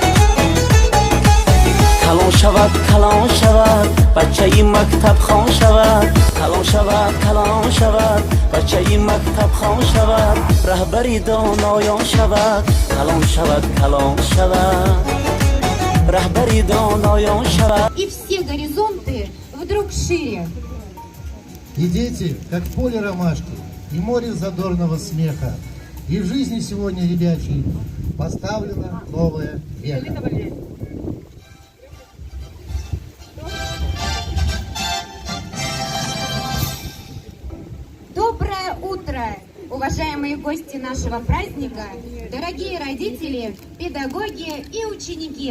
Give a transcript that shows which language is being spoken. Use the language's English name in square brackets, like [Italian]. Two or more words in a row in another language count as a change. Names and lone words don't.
[Tajik] کلام شود کلام شود بچه مکتب خوان شود، کلام شود کلام شود بچه مکتب خوان شود. رهبری دانایان شود کلام شود کلام شود، رهبری دانایان شود. [Russian] И все горизонты вдруг шире. И дети, как поле ромашки, и море задорного смеха. И в жизни сегодня, ребячей, поставлена новая века. Доброе утро, уважаемые гости нашего праздника, дорогие родители, педагоги и ученики.